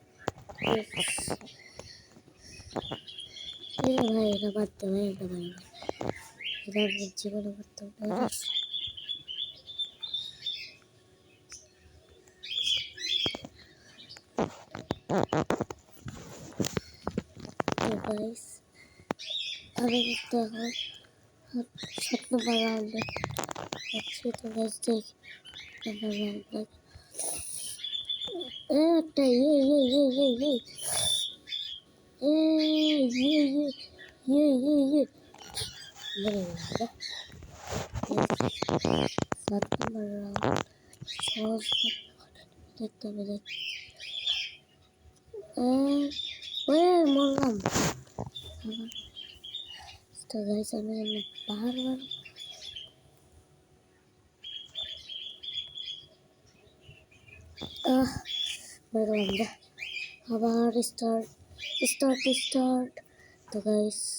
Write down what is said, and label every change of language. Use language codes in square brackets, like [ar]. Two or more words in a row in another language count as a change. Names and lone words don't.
[bn] এ ভাই এটা বাদ দে ভাই এটা ভাই এটা আমি জীবনে করতে পারি গাইস আমি কিন্তু এখন 7 নম্বর রাউন্ডে আছি তো গাইস দেখ নম্বর রাউন্ডে একটা [hi] ये मेरे वाला [bn] 7 নম্বর রাউন্ড সহজ দেখতে হবে ওয়ে মরলাম তো গাইস আমি বারবার মরলাম যা আবার স্টার্ট তো গাইস